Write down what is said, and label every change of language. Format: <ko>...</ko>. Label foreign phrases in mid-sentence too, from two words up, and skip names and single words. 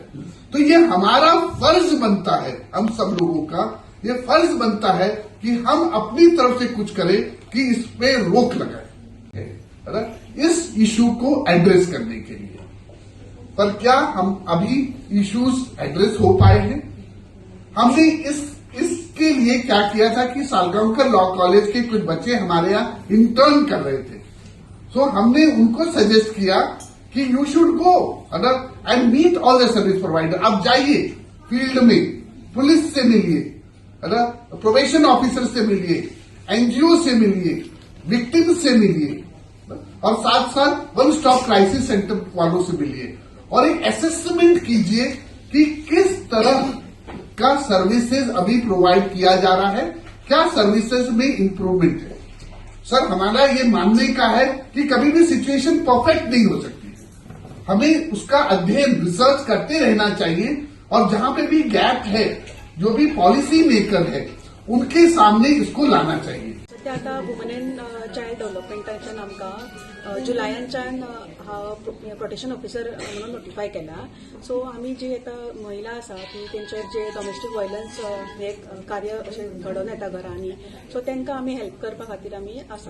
<hi>तो ये हमारा फर्ज बनता है, हम सब लोगों का ये फर्ज बनता है कि हम अपनी तरफ से कुछ करें कि इस पे रोक लगाए, है ना, इस इशू को एड्रेस करने के लिए। पर क्या हम अभी</hi> <en>issues address</en> <hi>हो पाए हैं? हमने इसके लिए क्या किया था कि सालगांवकर लॉ कॉलेज के कुछ बच्चे हमारे यहाँ इंटर्न कर रहे थे, सो हमने उनको सजेस्ट किया कि</hi> <en>you should go other and meet all the service provider.</en> <hi>आप जाइए फील्ड में, पुलिस से मिलिए,</hi> <en>probation officer</en> <hi>से मिलिए, एनजीओ से मिलिए, विक्टिम से मिलिए और साथ साथ</hi> <en>one stop crisis center</en> <hi>वालों से मिलिए और एक असेसमेंट कीजिए कि किस तरह का सर्विसेज अभी प्रोवाइड किया जा रहा है, क्या सर्विसेज में इंप्रूवमेंट है। सर, हमारा ये मानने का है कि कभी भी</hi> <en>situation perfect</en> <hi>नहीं हो सकती, हमें उसका अध्ययन रिसर्च करते रहना चाहिए और जहां पे भी गैप है, जो भी</hi> <en>policy maker</en> <hi>है, उनके सामने इसको लाना चाहिए।</hi> <kok>सध्या आता</kok> <en>woman and child developmentाच्यान</en> <kok>आमकां जुलायांच्यान</kok> <en>protection officer</en> <kok>म्हणून नोटिफाय केला। सो आमी जी आतां महिला आसा ती तेंचेर जे</kok> <en>domestic violence</en> <kok>हे कार्य अशें घडोवन येता घरांनी, सो तांकां आमी हेल्प करपा खातीर आमी आसा।</kok>